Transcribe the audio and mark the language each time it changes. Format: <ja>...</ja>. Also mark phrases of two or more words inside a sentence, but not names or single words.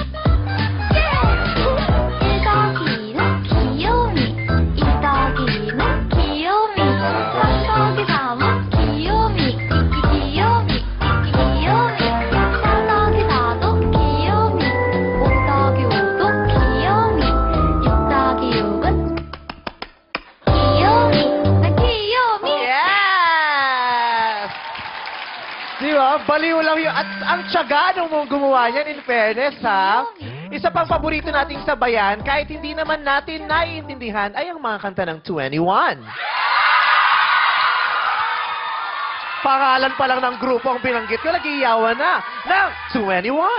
<ko>1더기는 귀요미 2더기는 귀요미 3더기 3은 귀요미 귀요미 4더기 4도 귀요미 5더기 5도 귀요미 6더기 6은 귀요미 나 귀요미.</ko> <tl>Yes! Diba? Baliw lang yun. At ang tiyaga nung gumawa niyan,</tl> <en>in fairness,</en> <tl>ha? Isa pang paborito nating sabayan, kahit hindi naman natin naiintindihan, ay ang mga kanta ng 21. Pangalan pa lang ng grupo ang binanggit ko, nag-iyawan na ng 21.</tl>